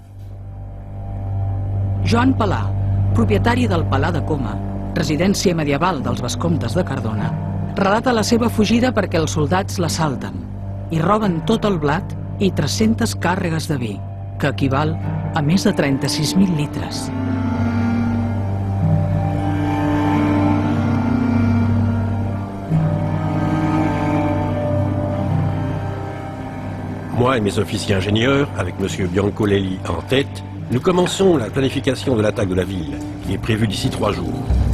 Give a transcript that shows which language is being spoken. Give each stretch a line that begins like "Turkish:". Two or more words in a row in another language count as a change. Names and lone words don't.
Catalan: Joan Palà, propietari del Palar de Coma, residència medieval dels vescomtes de Cardona, relata la seva fugida perquè els soldats l'assalten i roben tot el blat i 300 càrregues de vi, que equival a més de 36.000 litres.
French: Moi et mes officiers ingénieurs, avec M. Biancolelli en tête, nous commençons la planification de l'attaque de la ville, qui est prévue d'ici 3 jours.